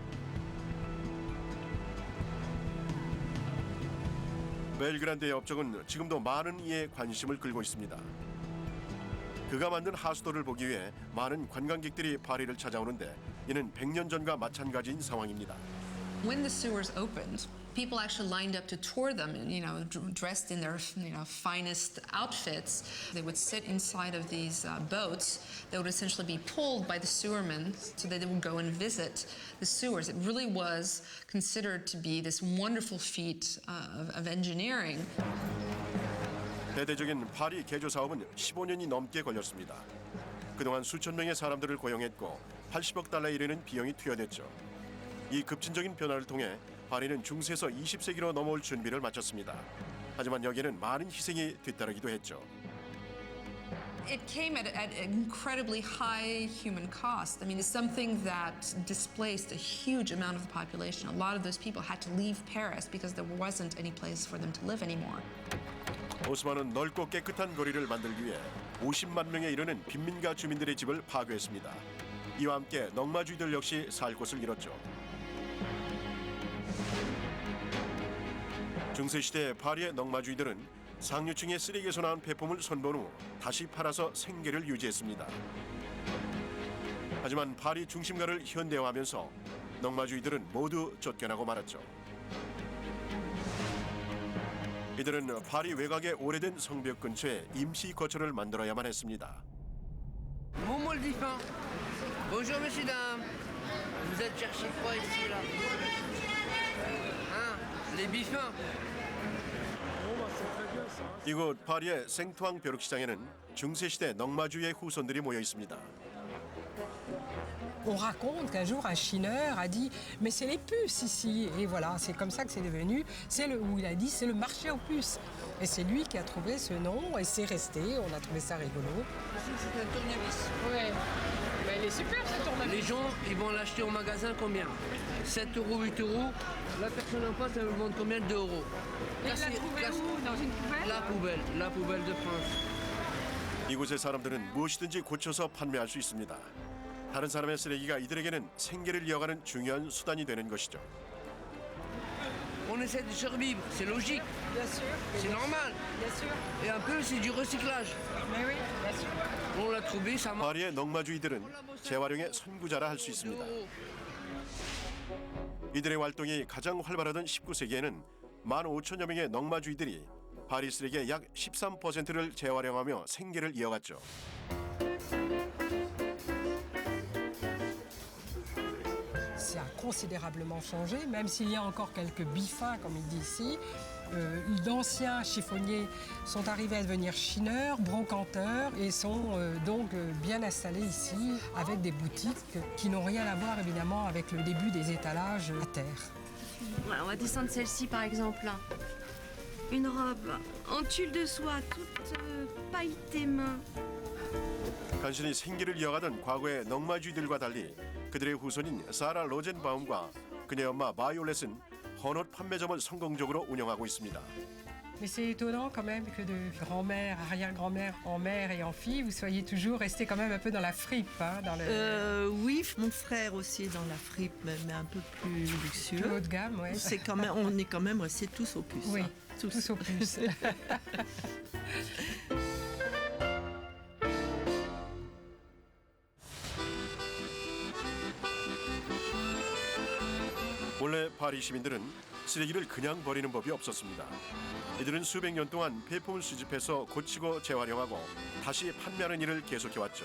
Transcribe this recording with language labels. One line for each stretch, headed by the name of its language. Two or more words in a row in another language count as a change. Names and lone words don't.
Korean: 벨그란드의 업적은 지금도 많은 이의 관심을 끌고 있습니다. 그가 만든 하수도를 보기 위해 많은 관광객들이 파리를 찾아오는데 이는 100년 전과 마찬가지인 상황입니다.
English: When the sewers opened, people actually lined up to tour them, dressed in their, finest outfits. They would sit inside of these boats. They would essentially be pulled by the sewermen so that they would go and visit the sewers. It really was considered to be this wonderful feat of engineering.
Korean: 대대적인 파리 개조 사업은 15년이 넘게 걸렸습니다. 그동안 수천 명의 사람들을 고용했고 80억 달러에 이르는 비용이 투여됐죠. 이 급진적인 변화를 통해 파리는 중세에서 20세기로 넘어올 준비를 마쳤습니다. 하지만 여기에는 많은 희생이 뒤따르기도 했죠.
English: It came at incredibly high human cost. I mean, it's something that displaced a huge amount of the population. A lot of those people had to leave Paris because there wasn't any place for them to live anymore.
Korean: 오스만은 넓고 깨끗한 거리를 만들기 위해 50만 명에 이르는 빈민가 주민들의 집을 파괴했습니다. 이와 함께 넝마주의들 역시 살 곳을 잃었죠. 중세시대 파리의 넝마주의들은 상류층의 쓰레기에서 나온 폐품을 손본 후 다시 팔아서 생계를 유지했습니다. 하지만 파리 중심가를 현대화하면서 넝마주의들은 모두 쫓겨나고 말았죠. 이들은 파리 외곽의 오래된 성벽 근처에 임시 거처를 만들어야만 했습니다.
French: Montmol d'Ifin. Bonjour messieurs dames. Vous êtes cherché quoi ici là? Hein? Les bifins.
Korean: 이곳 파리의 생투앙 벼룩시장에는 중세시대 넝마주의의 후손들이 모여 있습니다.
French: On raconte qu'un jour un chineur a dit mais c'est les puces ici et voilà c'est comme ça que c'est devenu où il a dit c'est le marché aux puces et c'est lui qui a trouvé ce nom et c'est resté, on a trouvé ça rigolo. C'est un tournevis. Ouais. Bah, il est super ce tournevis. Les gens ils vont l'acheter au magasin combien? 7 €, 8 €. La personne en face elle me demande combien d'euros? Il l'a trouvé où? Dans une poubelle? La poubelle de France.
Korean: 이곳의 사람들은 무엇이든지 고쳐서 판매할 수 있습니다. 다른 사람의 쓰레기가 이들에게는 생계를 이어가는 중요한 수단이 되는 것이죠.
French: On essaie de survivre, c'est logique. Bien sûr. C'est normal. Bien sûr. Et un peu c'est du recyclage. Mais oui, bien sûr. On l'a trouvé, ça marche.
Korean: 파리의 넝마주의들은 재활용의 선구자라 할 수 있습니다. 이들의 활동이 가장 활발하던 19세기에는 15,000여 명의 넝마주의들이 파리 쓰레기의 약 13%를 재활용하며 생계를 이어갔죠.
French: Ça a considérablement changé, même s'il y a encore quelques bifins, comme il dit ici. D'anciens chiffonniers sont arrivés à devenir chineurs, brocanteurs et sont donc bien installés ici avec des boutiques qui n'ont rien à voir évidemment avec le début des étalages à terre. Voilà, on va descendre celle-ci par exemple. Une robe en tulle de soie, toute pailletée main.
Korean: 간신히 생계를 이어가던 과거의 넝마주의들과 달리 그들의 후손인 사라 로젠바움과 그녀의 엄마 바이올렛은 헌옷 판매점을 성공적으로 운영하고 있습니다.
French: Mais c'est étonnant quand même que de grand-mère, arrière-grand-mère en mère et en fille, vous soyez toujours resté quand même un peu dans la fripe. Hein, dans le... Oui, mon frère aussi est dans la fripe, mais un peu plus luxueux. Plus haut de gamme, oui. C'est quand même, on est quand même restés tous au puce. Oui, hein, tous au puce.
Korean: 원래 파리 시민들은 쓰레기를 그냥 버리는 법이 없었습니다. 이들은 수백 년 동안 폐품을 수집해서 고치고 재활용하고 다시 판매하는 일을 계속해왔죠.